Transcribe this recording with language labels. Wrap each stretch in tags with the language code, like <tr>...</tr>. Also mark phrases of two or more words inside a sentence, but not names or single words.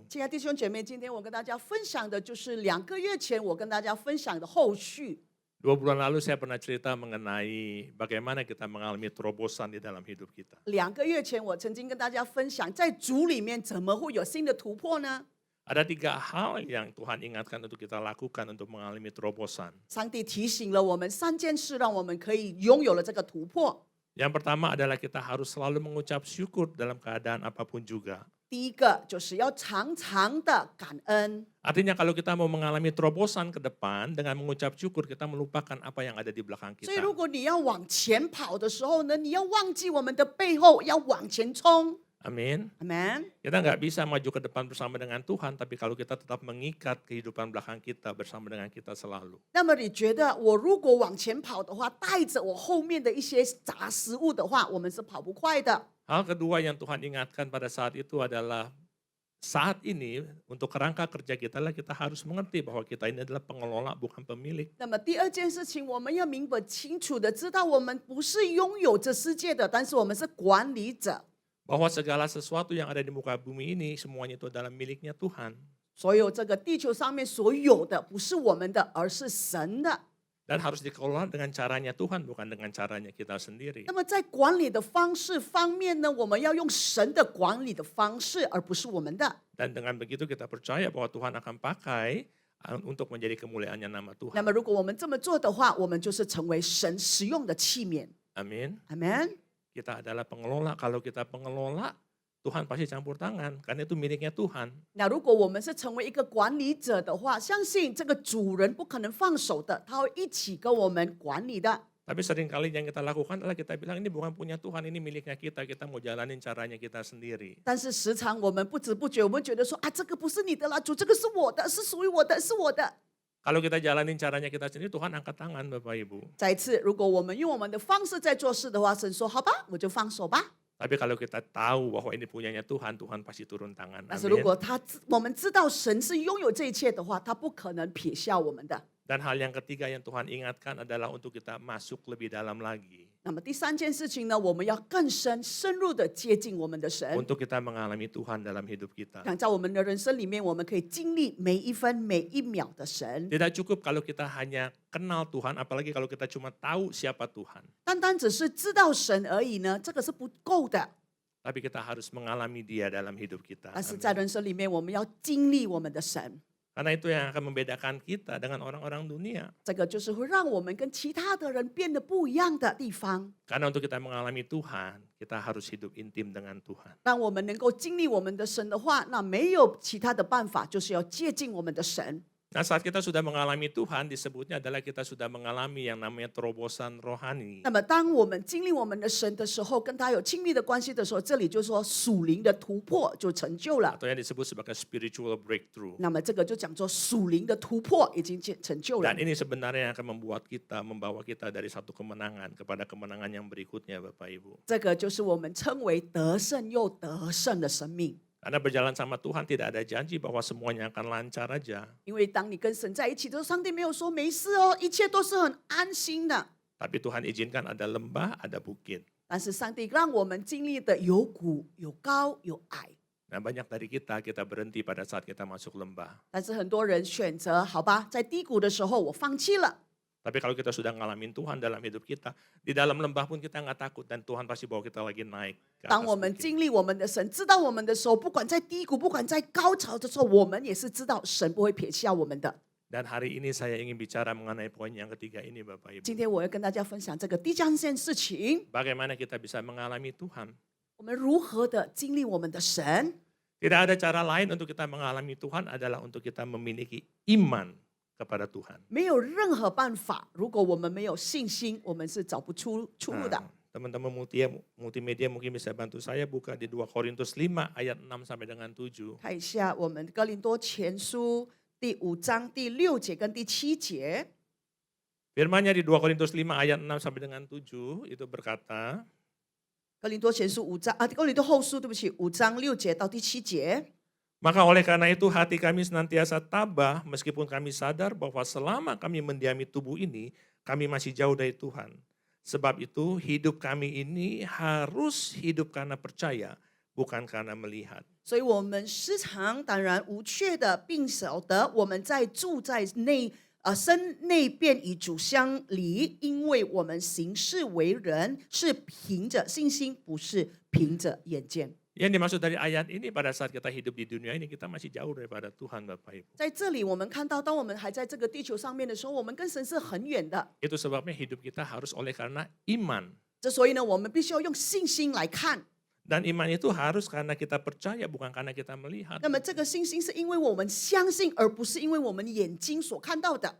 <zh>亲爱的弟兄姐妹，今天我跟大家分享的就是2个月前我跟大家分享的后续。</zh> <id>2 bulan lalu saya pernah cerita mengenai bagaimana kita mengalami terobosan di dalam hidup kita.</id> <zh>2 个月前，我曾经跟大家分享，在主里面怎么会有新的突破呢？</zh> <id>Ada 3 hal yang Tuhan ingatkan untuk kita lakukan untuk mengalami terobosan.</id> <zh>上帝提醒了我们3件事，让我们可以拥有了这个突破。</zh> <id>Yang pertama adalah kita harus selalu mengucap syukur dalam keadaan apapun juga.</id> <zh>第一个就是要常常的感恩。</zh> <id>Artinya kalau kita mau mengalami terobosan ke depan dengan mengucap syukur, kita melupakan apa yang ada di belakang</id> <zh>所以，</zh> <id>kita.</id> <zh>如果你要往前跑的时候呢，你要忘记我们的背后，要往前冲。</zh> <id>Amin.</id> <zh>Amen。</zh> <id>Kita nggak bisa maju ke depan bersama dengan Tuhan, tapi kalau kita tetap mengikat kehidupan belakang kita bersama dengan kita selalu.</id> <zh>那么你觉得，我如果往前跑的话，带着我后面的一些杂食物的话，我们是跑不快的。</zh> <id>Hal kedua yang Tuhan ingatkan pada saat itu adalah saat ini untuk kerangka kerja kita lah kita harus mengerti bahwa kita ini adalah pengelola bukan pemilik.</id> <zh>那么第二件事情，我们要明白清楚的知道，我们不是拥有这世界的，但是我们是管理者。</zh> <id>Bahwa segala sesuatu yang ada di muka bumi ini semuanya itu adalah miliknya Tuhan.</id> <zh>所有这个地球上面所有的，不是我们的，而是神的。</zh> <id>Dan harus dikelola dengan caranya Tuhan, bukan dengan caranya kita sendiri.</id> <zh>那么在管理的方式方面呢，我们要用神的管理的方式，而不是我们的。</zh> <id>Dan dengan begitu kita percaya bahwa Tuhan akan pakai untuk menjadi kemuliaannya nama</id> <zh>那</zh> <id>Tuhan.</id> <zh>么如果我们这么做的话，我们就是成为神使用的器皿。</zh> <id>Amin.</id> <zh>Amen。</zh> <id>Kita adalah pengelola. Kalau kita pengelola, Tuhan pasti campur tangan. Karena itu miliknya Tuhan.</id> <zh>那如果我们是成为一个管理者的话，相信这个主人不可能放手的，他会一起跟我们管理的。</zh> <id>Tapi seringkali yang kita lakukan adalah kita bilang ini bukan punya Tuhan, ini miliknya kita. Kita mau jalanin caranya kita sendiri.</id> <zh>但是时常我们不知不觉，我们觉得说啊，这个不是你的啦，主，这个是我的，是属于我的，是我的。</zh> <id>Kalau kita jalanin caranya kita sendiri, Tuhan angkat tangan Bapak Ibu.</id> <zh>再一次，如果我们用我们的方式在做事的话，神说好吧，我就放手吧。</zh> <id>Tapi kalau kita tahu bahwa ini punyanya Tuhan, Tuhan pasti turun tangan.</id> <zh>但是如</zh> <id>Amin.</id> <zh>果我们知道神是拥有这一切的话，他不可能撇下我们的。</zh> <id>Dan hal yang ketiga yang Tuhan ingatkan adalah untuk kita masuk lebih dalam lagi.</id> <zh>那么第3件事情呢，我们要更深入的接近我们的神，</zh> <id>Untuk kita mengalami Tuhan dalam hidup kita.</id> <zh>想在我们的人生里面，我们可以经历每一分每一秒的神。</zh> <id>Tidak cukup kalau kita hanya kenal Tuhan, apalagi kalau kita cuma tahu siapa Tuhan.</id> <zh>单单只是知道神而已呢，这个是不够的。</zh> <id>Tapi kita harus mengalami Dia dalam hidup kita.</id> <zh>但是</zh> <id>Amin.</id> <zh>在人生里面，我们要经历我们的神，</zh> <id>Karena itu yang akan membedakan kita dengan orang-orang dunia.</id> <zh>这个就是会让我们跟其他的人变得不一样的地方。</zh> <id>Karena untuk kita mengalami Tuhan, kita harus hidup intim dengan Tuhan.</id> <zh>让我们能够经历我们的神的话，那没有其他的办法，就是要接近我们的神。</zh> <id>Nah saat kita sudah mengalami Tuhan, disebutnya adalah kita sudah mengalami yang namanya terobosan rohani.</id> <zh>那么，当我们经历我们的神的时候，跟他有亲密的关系的时候，这里就说属灵的突破就成就了。</zh> <id>Atau yang disebut sebagai</id> <en>spiritual breakthrough.</en> <zh>那么，这个就讲做属灵的突破已经成就了</zh> <id>Dan。ini sebenarnya yang akan membawa kita dari satu kemenangan kepada kemenangan yang berikutnya Bapak Ibu.</id> <zh>这个就是我们称为得胜又得胜的生命。</zh> <id>Karena berjalan sama Tuhan tidak ada janji bahwa semuanya akan lancar aja.</id> <zh>因为当你跟神在一起的时候，上帝没有说没事哦，一切都是很安心的。</zh> <id>Tapi Tuhan izinkan ada lembah, ada bukit.</id> <zh>但是上帝让我们经历的有谷、有高、有矮。</zh> <id>Nah banyak dari kita berhenti pada saat kita masuk lembah.</id> <zh>但是很多人选择好吧，在低谷的时候我放弃了。</zh> <id>Tapi kalau kita sudah ngalamin Tuhan dalam hidup kita, di dalam lembah pun kita nggak takut dan Tuhan pasti bawa kita lagi naik ke</id> <zh>当</zh> <id>atas</id> <zh>我们</zh> <id>bukit.</id> <zh>经历我们的神，知道我们的时候，不管在低谷，不管在高潮的时候，我们也是知道神不会撇下我们的。</zh> <id>Dan hari ini saya ingin bicara mengenai poin yang ketiga ini Bapak Ibu.</id> <zh>今天我要跟大家分享这个第三件事情，</zh> <id>Bagaimana kita bisa mengalami Tuhan.</id> <zh>我们如何的经历我们的神。</zh> <id>Tidak ada cara lain untuk kita mengalami Tuhan adalah untuk kita memiliki iman kepada Tuhan.</id> <zh>没有任何办法，如果我们没有信心，我们是找不出出路的。</zh> <id>Teman-teman multimedia mungkin bisa bantu saya buka di 2 Korintus 5 ayat 6 sampai dengan 7.</id> <zh>看一下我们哥林多前书第5章第6节跟第7节。</zh> <id>Firman-Nya di 2 Korintus 5 ayat 6 sampai dengan 7 itu berkata,</id> <zh>哥林多前书哥林多后书，对不起，5章6节到第7节。</zh> <id>maka oleh karena itu hati kami senantiasa tabah meskipun kami sadar bahwa selama kami mendiami tubuh ini, kami masih jauh dari Tuhan. Sebab itu hidup kami ini harus hidup karena percaya, bukan karena melihat.</id> <zh>所以我们时常当然无确的，并晓得我们在住在身内便与主相离，因为我们行事为人是凭着信心，不是凭着眼见。</zh> <id>Yang dimaksud dari ayat ini pada saat kita hidup di dunia ini kita masih jauh daripada Tuhan Bapak Ibu.</id> <zh>在这里，我们看到，当我们还在这个地球上面的时候，我们跟神是很远的。</zh> <id>Itu sebabnya hidup kita harus oleh karena iman.</id> <zh>所以呢，我们必须要用信心来看。</zh> <id>Dan iman itu harus karena kita percaya bukan karena kita melihat.</id> <zh>那么这个信心是因为我们相信，而不是因为我们眼睛所看到的。</zh>